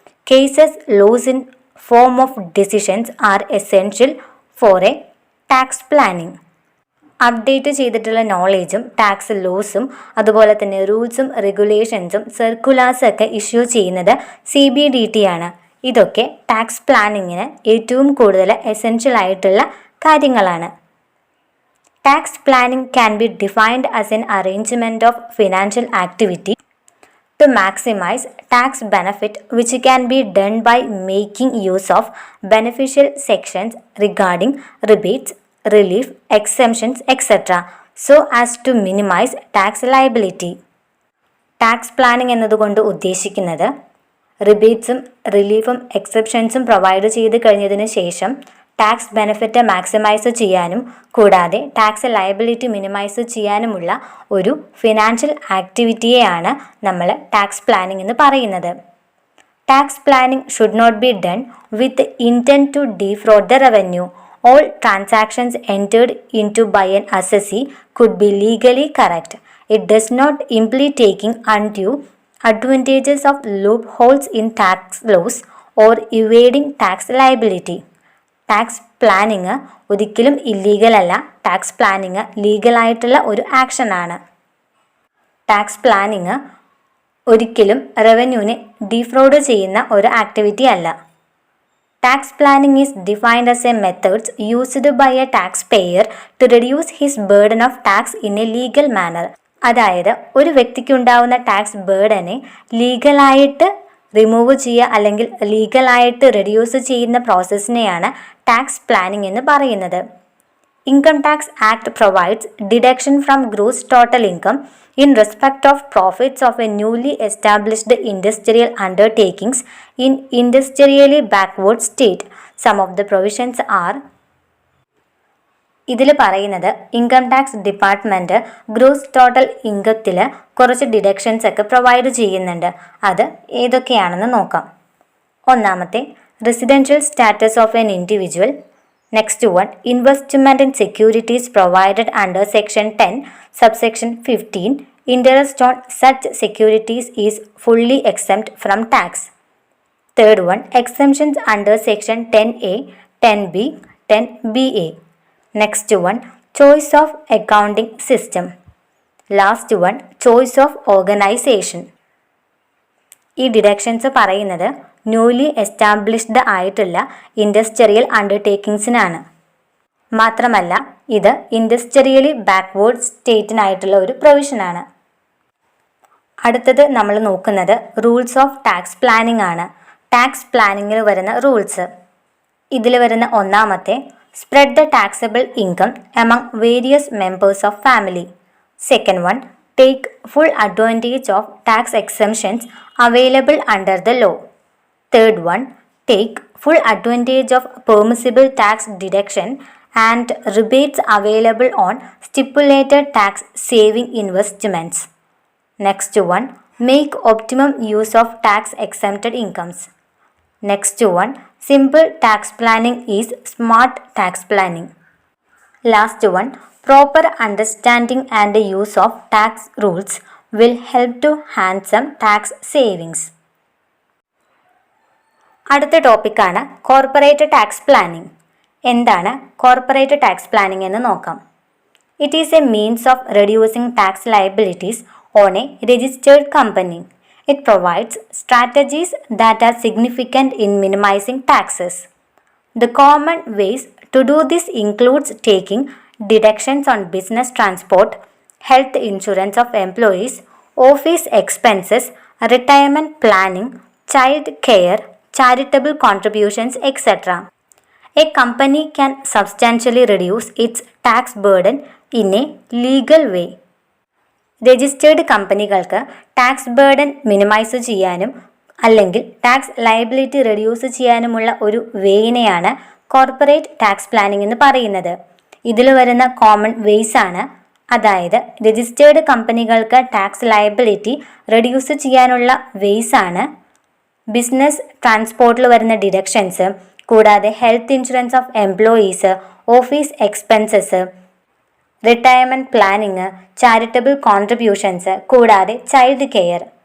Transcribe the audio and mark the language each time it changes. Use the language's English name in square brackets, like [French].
[English] Cases laws in form of decisions are essential for a tax planning. [Malayalam] Update ചെയ്തിട്ടുള്ള നോളേജും tax ലോസും അതുപോലെ തന്നെ റൂൾസും റെഗുലേഷൻസും സർക്കുലാർസൊക്കെ issue ചെയ്യുന്നത് CBDT ആണ്. ഇതൊക്കെ ടാക്സ് പ്ലാനിങ്ങിന് ഏറ്റവും കൂടുതൽ എസെൻഷ്യൽ ആയിട്ടുള്ള കാര്യങ്ങളാണ്. [English] Tax planning can be defined as an arrangement of financial activity to maximize tax benefit, which can be done by making use of beneficial sections regarding rebates, relief, exemptions, etc. so as to minimize tax liability. [Malayalam] Tax planning എന്നതുകൊണ്ട് ഉദ്ദേശിക്കുന്നത് റിബേറ്റ്സും റിലീഫും എക്സെപ്ഷൻസും provide ചെയ്ത് കഴിഞ്ഞതിന് ശേഷം tax benefit maximise ചെയ്യാനും കൂടാതെ tax liability minimise ചെയ്യാനുമുള്ള ഒരു financial ആക്ടിവിറ്റിയെയാണ് നമ്മൾ ടാക്സ് പ്ലാനിംഗ് എന്ന് പറയുന്നത്. [English] Tax planning should not be done with intent to defraud the revenue. All transactions entered into by an assessee could be legally correct. It does not imply taking undue advantages of loopholes in tax laws or evading tax liability. [Malayalam] Tax planning ഒരിക്കലും illegal അല്ല. Tax planning ലീഗലായിട്ടുള്ള ഒരു ആക്ഷനാണ്. Tax planning ഒരിക്കലും റവന്യൂവിനെ ഡിഫ്രോഡ് ചെയ്യുന്ന ഒരു activity അല്ല. [English] Tax planning is defined as a method used by a taxpayer to reduce his burden of tax in a legal manner. [Malayalam] അതായത് ഒരു വ്യക്തിക്കുണ്ടാവുന്ന tax ബേർഡനെ ലീഗലായിട്ട് remove ചെയ്യുക അല്ലെങ്കിൽ ലീഗലായിട്ട് റെഡ്യൂസ് ചെയ്യുന്ന പ്രോസസ്സിനെയാണ് ടാക്സ് പ്ലാനിംഗ് എന്ന് പറയുന്നത്. [English] Income tax act provides deduction from gross total income in respect of profits of a newly established industrial undertakings in industrially backward state. Some of the provisions are [Malayalam] ഇതിൽ പറയുന്നത് income tax department gross total ഇൻകത്തിൽ കുറച്ച് deductions ഒക്കെ provide ചെയ്യുന്നുണ്ട്. അത് ഏതൊക്കെയാണെന്ന് നോക്കാം. ഒന്നാമത്തെ [English] Residential status of an individual. Next one investment in securities provided under section 10 subsection 15. Interest on such securities is fully exempt from tax. Third one exemptions under section 10A, 10B, 10BA. Next one choice of accounting system. Last one choice of organization. [Malayalam] ഈ deductions പറയുന്നത് newly established ആയിട്ടുള്ള industrial അണ്ടർടേക്കിങ്സിനാണ്. മാത്രമല്ല ഇത് industrially backward സ്റ്റേറ്റിനായിട്ടുള്ള ഒരു പ്രൊവിഷനാണ്. അടുത്തത് നമ്മൾ നോക്കുന്നത് rules of tax planning ആണ്. ടാക്സ് പ്ലാനിങ്ങിൽ വരുന്ന റൂൾസ്. ഇതിൽ വരുന്ന ഒന്നാമത്തെ [English] Spread the taxable income among various members of family. Second one take full advantage of tax exemptions available under the law. Third one take full advantage of permissible tax deduction and rebates available on stipulated tax saving investments. Next one make optimum use of tax exempted incomes. Next one simple tax planning is smart tax planning. Last one proper understanding and use of tax rules will help to handsome tax savings. [Malayalam] അടുത്ത ടോപ്പിക്കാണ് corporate tax planning. എന്താണ് corporate tax planning എന്ന് നോക്കാം. [English] It is a means of reducing tax liabilities on a registered company. It provides strategies that are significant in minimizing taxes. The common ways to do this includes taking deductions on business transport, health insurance of employees, office expenses, retirement planning, child care, charitable contributions, etc. A company can substantially reduce its tax burden in a legal way. [Malayalam] Registered കമ്പനികൾക്ക് tax burden minimise ചെയ്യാനും അല്ലെങ്കിൽ tax liability reduce ചെയ്യാനുമുള്ള ഒരു വേയിനെയാണ് corporate tax planning എന്ന് പറയുന്നത്. ഇതിൽ വരുന്ന common ways ആണ്, അതായത് രജിസ്റ്റേർഡ് കമ്പനികൾക്ക് ടാക്സ് ലയബിലിറ്റി റെഡ്യൂസ് ചെയ്യാനുള്ള വേയ്സ് ആണ് ബിസിനസ് ട്രാൻസ്പോർട്ടിൽ വരുന്ന ഡിഡക്ഷൻസ്, കൂടാതെ health insurance of employees, office expenses, retirement planning, charitable contributions, കൂടാതെ ചൈൽഡ് കെയർ.